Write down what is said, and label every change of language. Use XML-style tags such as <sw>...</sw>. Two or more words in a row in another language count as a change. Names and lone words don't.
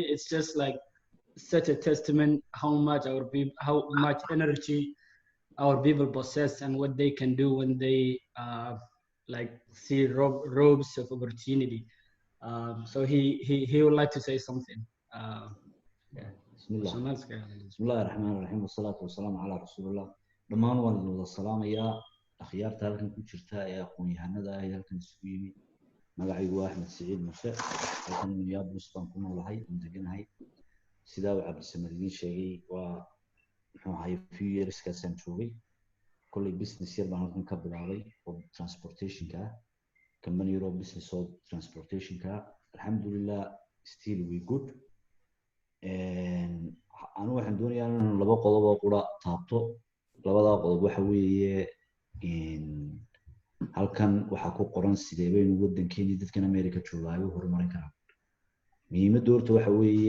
<en>It's just like such a testament how much energy our people possess and what they can do when they see robes of opportunity. So he would like to say something.</en> <ar>بسم الله الرحمن الرحيم والصلاة والسلام على رسول الله.</ar> <so>Dhammaan waan idin wada salaamayaa akhyaarta halkan ku jirta ee aqoon-yahanada ah ee halkan isugu yimi. Magacaygu waa Axmed Siciid Muse, halkan Minneapolis baan ku noolahay, aan deganahay. Sidaa uu Cabdisamad idiin sheegay, waa muxuu ahaay</so> <en>few years</en> <so>kaasaan joogay. kolley business yar baan halkan ka bilaabay oo transportationka ah company yar oo business oo transportationka alxamdulillah</so> <en>still we good</en> <so>anu waxaan doonayaa inaan laba qodob oo qura taabto labada qodob waxa weeye halkan waxaa ku qoran sidee baynu waddankeeni dadkan America jooga ay u horumarin karaan muhiimadda horta waxa weeye</so>